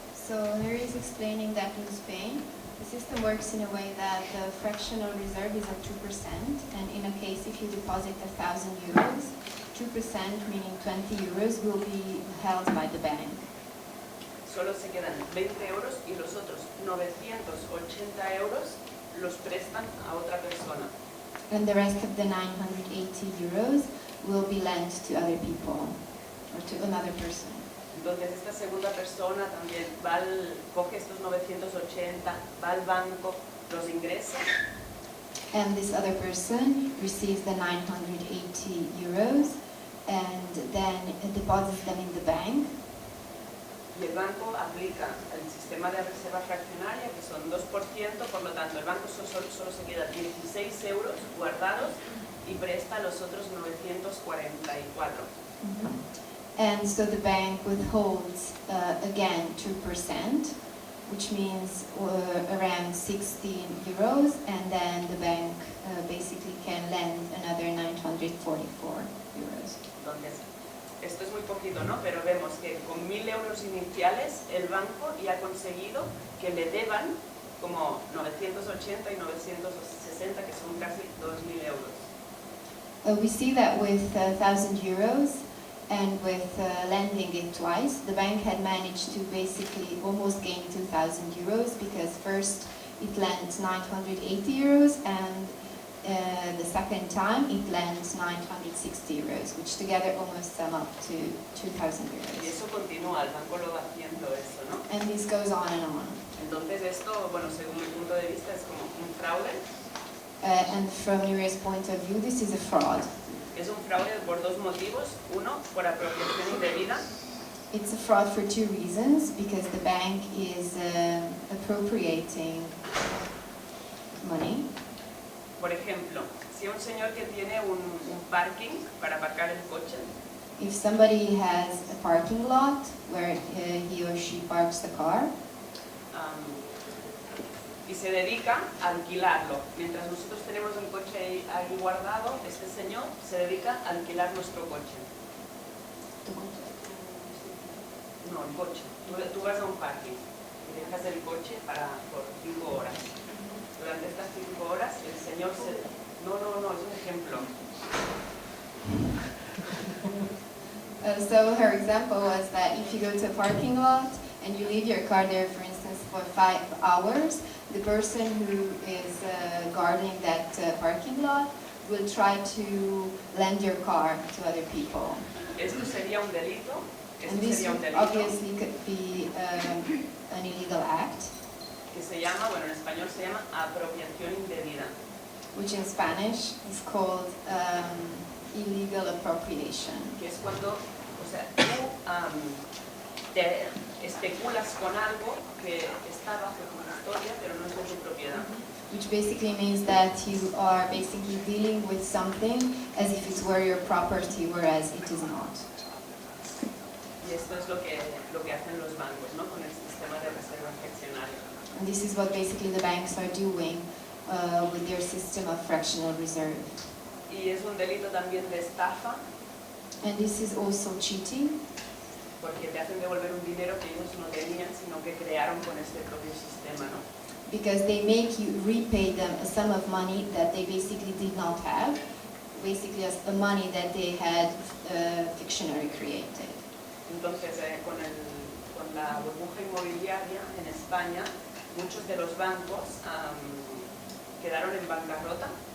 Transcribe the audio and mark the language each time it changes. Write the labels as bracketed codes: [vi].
[en] So Núria is explaining that in Spain, the system works in a way that the fractional reserve is at 2%, and in a case if you deposit 1,000 euros, 2%, meaning 20 euros, will be held by the bank. [es] Solo se quedan 20 euros y los otros 980 euros los prestan a otra persona. [en] And the rest of the 980 euros will be lent to other people, or to another person. [es] Entonces esta segunda persona también coge estos 980, va al banco, los ingresa. [en] And this other person receives the 980 euros and then deposits them in the bank. [es] Y el banco aplica el sistema de reserva fraccionaria, que son 2%, por lo tanto el banco solo se queda 16 euros guardados y presta los otros 944. [en] And so the bank withholds again 2%, which means around 16 euros, and then the bank basically can lend another 944 euros. [es] Entonces, esto es muy poquito, ¿no? Pero vemos que con 1.000 euros iniciales el banco ya ha conseguido que le deban como 980 y 960, que son casi 2.000 euros. [en] We see that with 1,000 euros and with lending it twice, the bank had managed to basically almost gain 2,000 euros, because first it lent 980 euros and the second time it lends 960 euros, which together almost sum up to 2,000 euros. [es] Y eso continúa, el banco lo va haciendo eso, ¿no? [en] And this goes on and on. [es] Entonces esto, bueno, según mi punto de vista, es como un fraude. [en] And from Nuria's point of view, this is a fraud. [es] Es un fraude por dos motivos. Uno, por apropiación indebida. [en] It's a fraud for two reasons, because the bank is appropriating money. [es] Por ejemplo, si un señor que tiene un parking para aparcar el coche, [en] If somebody has a parking lot where he or she parks the car, [es] y se dedica a alquilarlo. Mientras nosotros tenemos el coche ahí guardado, este señor se dedica a alquilar nuestro coche. No, el coche. Tú vas a un parking y dejas el coche por 5 horas. Durante estas 5 horas el señor se... No, es un ejemplo. [en] So her example was that if you go to a parking lot and you leave your car there, for instance, for 5 hours, the person who is guarding that parking lot will try to lend your car to other people. [es] Esto sería un delito. [en] And this obviously could be an illegal act. [es] Que se llama, bueno, en español se llama apropiación indebida. [en] Which in Spanish is called illegal appropriation. [es] Que es cuando, o sea, tú te especulas con algo que está bajo tu custodia, pero no es de tu propiedad. [en] Which basically means that you are basically dealing with something as if it were your property, whereas it is not. [es] Y esto es lo que hacen los bancos, ¿no? Con el sistema de reserva fraccionaria. [en] And this is what basically the banks are doing with their system of fractional reserve. [es] Y es un delito también de estafa. [en] And this is also cheating. [es] Porque te hacen devolver un dinero que ellos no tenían, sino que crearon con este propio sistema, ¿no? [en] Because they make you repay them a sum of money that they basically did not have, basically as the money that they had fictionally created. [es] Entonces, con la burbuja inmobiliaria en España, muchos de los bancos quedaron en bancarrota.